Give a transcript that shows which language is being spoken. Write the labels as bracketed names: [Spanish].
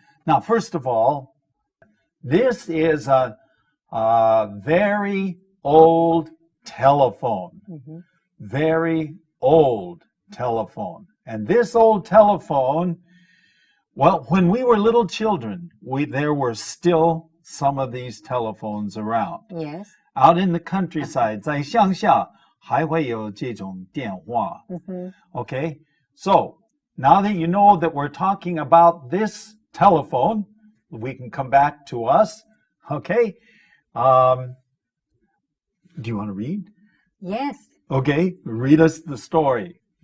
[English] Now, first of all, this is a very old telephone. Very old telephone. And this old telephone, well, when we were little children, there were still some of these telephones around. Yes. Out in the countryside, [Chinese] 在乡下还会有这种电话. [English] Okay, so now that you know that we're talking about this telephone, we can come back to us. Okay, do you want to read? Yes. Okay, read us the story.